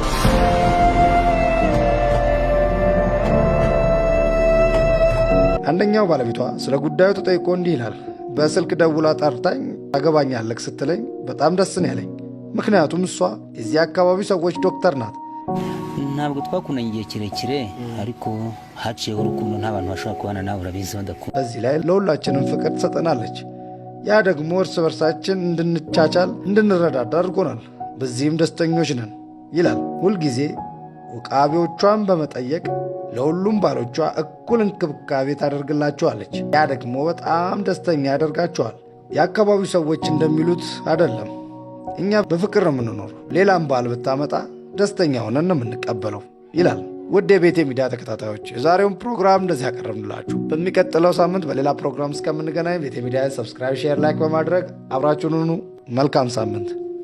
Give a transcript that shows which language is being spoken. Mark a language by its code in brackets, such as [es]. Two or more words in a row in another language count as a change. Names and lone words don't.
[am] አንደኛው ሁለተኛው ባለቤቷ ስለ ጉዳዩ ተጠይቆ እንዲህ ይላል። በስልክ ደውላ ጠርታኝ ታገባኛለህ ስትለኝ በጣም ደስ ነው ያለኝ። ምክንያቱም እሷ የዚህ አካባቢ ሰዎች ዶክተር ናት። [rw] ntabwo kunangiye kirekire ariko haciye urukundo n'abantu bashobora kubana nawe urabizi badakunda [am] በዚህ ላይ ለሁላችንም ፍቅር ትሰጠናለች። ያ ደግሞ እርስ በርሳችን እንድንቻቻል እንድንረዳዳ አድርጎናል። በዚህም ደስተኞች ነን ይላል። ሁልጊዜ ውቃቢዎቿን በመጠየቅ ለሁሉም ባሎቿ እኩል እንክብካቤ ታደርግላቸዋለች። ያ ደግሞ በጣም ደስተኛ ያደርጋቸዋል። የአካባቢው ሰዎች እንደሚሉት አይደለም። እኛ በፍቅር ነው የምንኖር። ሌላም ባል ብታመጣ ደስተኛ ሆነን ነው የምንቀበለው ይላል። ውድ የቤቴ ሚዲያ ተከታታዮች የዛሬውን ፕሮግራም እንደዚህ ያቀረብንላችሁ። በሚቀጥለው ሳምንት በሌላ ፕሮግራም እስከምንገናኝ ቤቴ ሚዲያ [en] subscribe, share, like [am] በማድረግ አብራችሁን ሁኑ። መልካም ሳምንት።